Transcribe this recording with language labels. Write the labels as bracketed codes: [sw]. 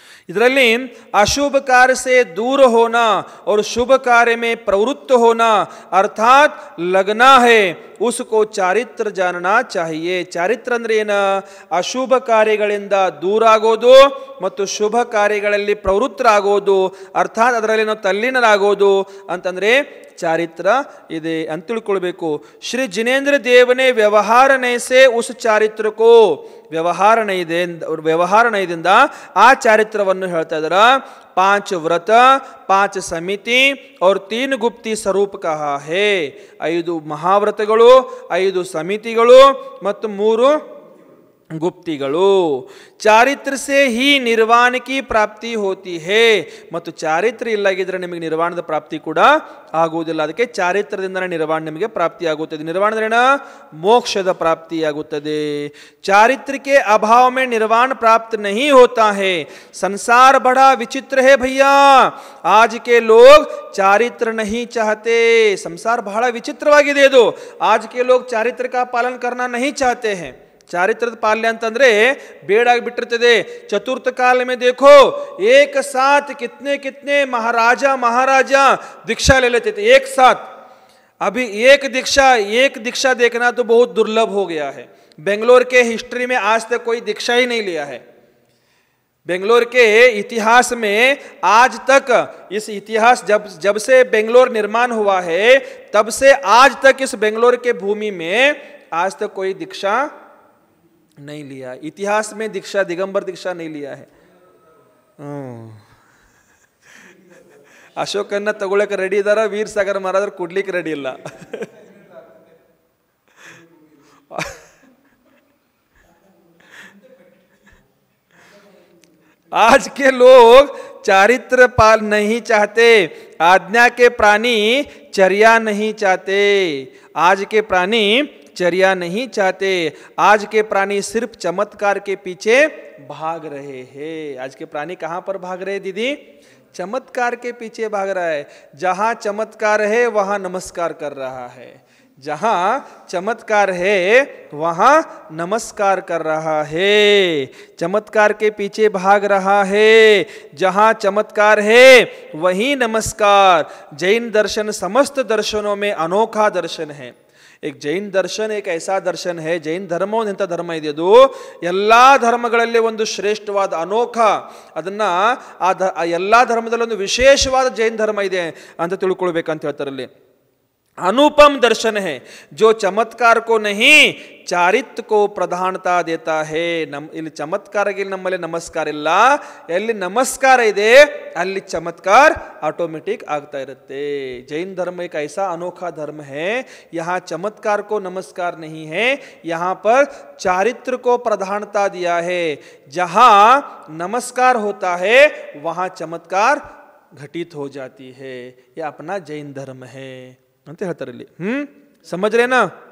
[kn] ಇದರಲ್ಲಿ [hi] अशुभ कार्य से दूर होना और शुभ कार्य में प्रवृत्त होना अर्थात लगना है, उसको ಚಾರಿತ್ರ जानना चाहिए. [kn] ಚಾರಿತ್ರ ಅಂದ್ರೆ ಏನು? ಅಶುಭ ಕಾರ್ಯಗಳಿಂದ ದೂರ ಆಗೋದು ಮತ್ತು ಶುಭ ಕಾರ್ಯಗಳಲ್ಲಿ ಪ್ರವೃತ್ತರಾಗೋದು, ಅರ್ಥಾತ್ ಅದರಲ್ಲಿ ನಾವು ತಲ್ಲೀನರಾಗೋದು ಅಂತಂದ್ರೆ ಚಾರಿತ್ರ ಇದೆ ಅಂತ ತಿಳ್ಕೊಳ್ಬೇಕು. ಶ್ರೀ ಜಿನೇಂದ್ರ ದೇವನೇ ವ್ಯವಹಾರ [hi] ನೈಸೆ ಉಸ್ [kn] ಚಾರಿತ್ರಕ್ಕೋ, ವ್ಯವಹಾರ ನಯದಿಂದ ಆ ಚಾರಿತ್ರವನ್ನು ಹೇಳ್ತಾ ಇದ್ದಾರ. [hi] 5 व्रत 5 समिति और 3 गुप्ती स्वरूप कहा है. [kn] 5 ಮಹಾವ್ರತಗಳು 5 ಸಮಿತಿಗಳು ಮತ್ತು 3 ಗುಪ್ತಿಗಳು. [hi] ಚಾರಿತ್ರ से ही निर्वाण की प्राप्ति होती है. [kn] ಮತ್ತು ಚಾರಿತ್ರ ಇಲ್ಲಾಗಿದ್ರೆ ನಿಮಗೆ ನಿರ್ವಾಣದ ಪ್ರಾಪ್ತಿ ಕೂಡ ಆಗುವುದಿಲ್ಲ. ಅದಕ್ಕೆ ಚಾರಿತ್ರದಿಂದ ನಿರ್ವಾಣ ನಿಮಗೆ ಪ್ರಾಪ್ತಿ ಆಗುತ್ತದೆ. ನಿರ್ವಾಣ ಅಂದ್ರೆ ಮೋಕ್ಷದ ಪ್ರಾಪ್ತಿ ಆಗುತ್ತದೆ. [hi] चारित्र के अभाव में निर्वाण प्राप्त नहीं होता है. संसार बड़ा विचित्र है भैया. आज के लोग चारित्र नहीं चाहते. संसार बड़ा [kn] विचित्रवाಗಿದೆ ಇದು. [hi] आज के लोग चारित्र का पालन करना नहीं चाहते हैं. ಚಾರಿತ್ರದ ಪಾಲನೆ ಅಂತಂದ್ರೆ ಬೇಡಾಗ್ಬಿಟ್ಟಿರ್ತದೆ. ಚತುರ್ಥ ಕಾಲ में देखो एक साथ कितने महाराजा दीक्षा ले लेते थे एक साथ. अभी एक दीक्षा देखना तो बहुत दुर्लभ हो गया है. बेंगलोर के हिस्ट्री में आज तक कोई दीक्षा ही नहीं लिया है. बेंगलोर के इतिहास में आज तक, इस इतिहास जब से बेंगलोर निर्माण हुआ है तब से आज तक इस बेंगलोर के भूमि में आज तक कोई दीक्षा नहीं लिया. इतिहास में दीक्षा दिगंबर दीक्षा नहीं लिया है. [kn] ಅಶೋಕನ್ನ ತಗೊಳ್ಳಕ್ಕೆ ರೆಡಿ ಇದಾರ, ವೀರ್ ಸಾಗರ್ ಮಹಾರಾಜರು ಕೊಡ್ಲಿಕ್ಕೆ ರೆಡಿ ಇಲ್ಲ. [hi] आज के लोग चारित्र पाल नहीं चाहते. आज्ञा के प्राणी चर्या नहीं चाहते. आज के प्राणी चर्या नहीं चाहते. आज के प्राणी सिर्फ चमत्कार के पीछे भाग रहे हैं. आज के प्राणी कहां पर भाग रहे दीदी? चमत्कार के पीछे भाग रहा है. जहां चमत्कार है वहां नमस्कार कर रहा है. जहां चमत्कार है वहां नमस्कार कर रहा है. चमत्कार के पीछे भाग रहा है. जहां चमत्कार है वहीं नमस्कार. जैन दर्शन समस्त दर्शनों में अनोखा दर्शन है. एक जैन दर्शन एक ऐसा दर्शन है, जैन धर्म [kn] ಎಂತ ಧರ್ಮ ಇದೆ ಅದು ಎಲ್ಲಾ ಧರ್ಮಗಳಲ್ಲಿ ಒಂದು ಶ್ರೇಷ್ಠವಾದ ಅನೋಖ, ಅದನ್ನ ಆ ಎಲ್ಲಾ ಧರ್ಮದಲ್ಲಿ ಒಂದು ವಿಶೇಷವಾದ ಜೈನ ಧರ್ಮ ಇದೆ ಅಂತ ತಿಳ್ಕೊಳ್ಬೇಕಂತ ಹೇಳ್ತಾರಲ್ಲಿ. [hi] अनुपम दर्शन है जो चमत्कार को नहीं ಚಾರಿತ್ರ को ಪ್ರಧಾನತಾ ದೇತಾ ಹೇ. [kn] ಇಲ್ಲಿ ಚಮತ್ಕಾರಕ್ಕೆ ನಮ್ಮಲ್ಲಿ ನಮಸ್ಕಾರ ಇಲ್ಲ, ಎಲ್ಲಿ ನಮಸ್ಕಾರ ಇದೆ ಅಲ್ಲಿ ಚಮತ್ಕಾರ ऑटोमेटिक ಆಗ್ತಾ ಇರುತ್ತೆ. [hi] जैन धर्म एक ऐसा अनोखा धर्म है, यहाँ चमत्कार को नमस्कार नहीं है, यहाँ पर चारित्र को प्रधानता दिया है. जहाँ नमस्कार होता है वहाँ चमत्कार घटित हो जाती है. यह अपना जैन धर्म है [kn] ಅಂತ ಹೇಳ್ತಾರೆ ಇಲ್ಲಿ. [hi] समझ रहे ना?